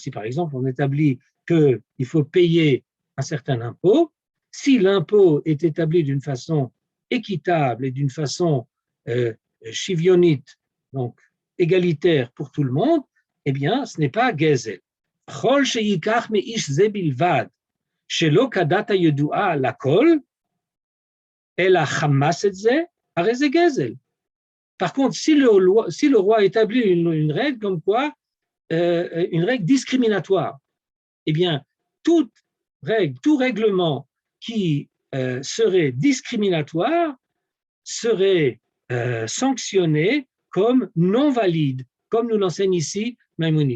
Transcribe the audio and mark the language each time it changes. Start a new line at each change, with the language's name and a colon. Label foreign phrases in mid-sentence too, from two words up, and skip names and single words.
French: Si par exemple on établit qu'il faut payer un certain impôt, si l'impôt est établi d'une façon équitable et d'une façon shivionite, donc égalitaire pour tout le monde, eh bien ce n'est pas gezel.
Hebrew: כל שיקח מאיש זה בלבד, שלא כדת ידועה לכל, אלא חמס את זה, הרי זה גזל.
French: Par contre, si le roi établit une règle comme quoi, une règle discriminatoire, eh bien, toute règle, tout règlement qui serait discriminatoire serait sanctionné comme non valide, comme nous l'enseigne ici Maïmonide.